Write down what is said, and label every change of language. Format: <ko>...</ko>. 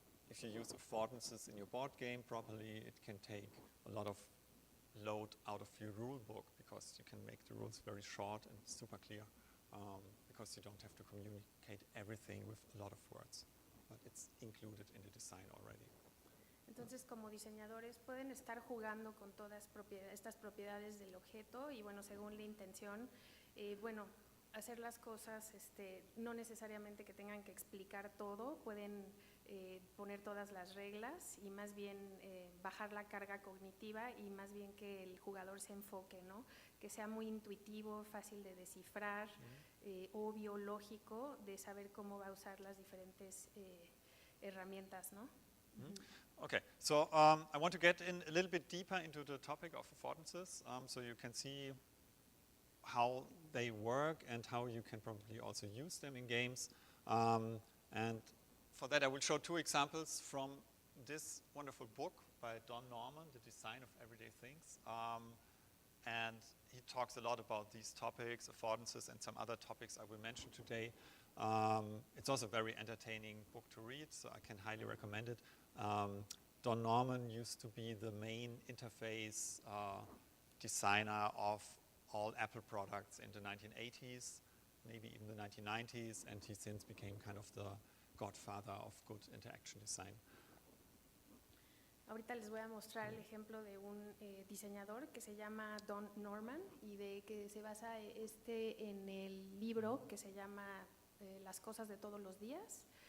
<en>If you use affordances in your board game properly, it can take a lot of load out of your rule book because you can make the rules very short and super clear because you don't have to communicate everything with a lot of words. But it's included in the design already.</en> <es>Entonces, como diseñadores pueden estar jugando con todas estas propiedades del objeto y, bueno, según la intención, bueno, hacer las cosas, no necesariamente que tengan que explicar todo, pueden poner todas las reglas y más bien bajar la carga cognitiva y más bien que el jugador se enfoque, ¿no? Que sea muy intuitivo, fácil de descifrar, obvio, lógico, de saber cómo va a usar las diferentes herramientas, ¿no?</es> <en>Okay, so I want to get in a little bit deeper into the topic of affordances, so you can see how they work and how you can probably also use them in games. And for that I will show two examples from this wonderful book by Don Norman, The Design of Everyday Things. and he talks a lot about these topics, affordances, and some other topics I will mention today. It's also a very entertaining book to read, so I can highly recommend it. Don Norman used to be the main interface designer of all Apple products in the 1980s, maybe even the 1990s, and he since became kind of the godfather of good interaction design.</en> <es>Ahorita les voy a mostrar el ejemplo de un diseñador que se llama Don Norman y de que se basa en el libro que se llama Las cosas de todos los días.</es>